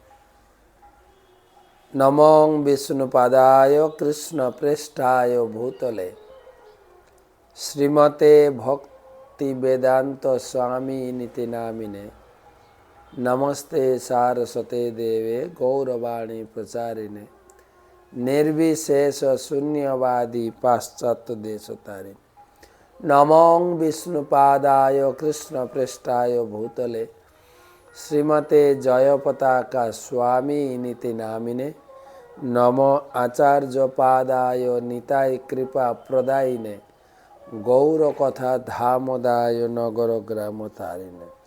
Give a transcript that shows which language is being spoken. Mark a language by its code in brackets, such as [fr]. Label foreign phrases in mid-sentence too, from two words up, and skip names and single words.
[sa] নমঃ বিষ্ণুপাদায় কৃষ্ণ পৃষ্ঠায় ভূতলে শ্রীমতে ভক্তি বেদান্ত স্বামী নীতি নামিনে নমস্তে সারস্বতে দেবে গৌরবাণী প্রচারিণে निर्विशेष शून्यवादी पाश्चात्य देशतारिणी। नमः विष्णुपादाय कृष्ण पृष्ठाय भूतले श्रीमते जयपताका स्वामी नीति नामिने नमो आचार्यपादाय निताय कृपा प्रदायिने गौरकथा धामदाय नगर ग्राम तारिणे।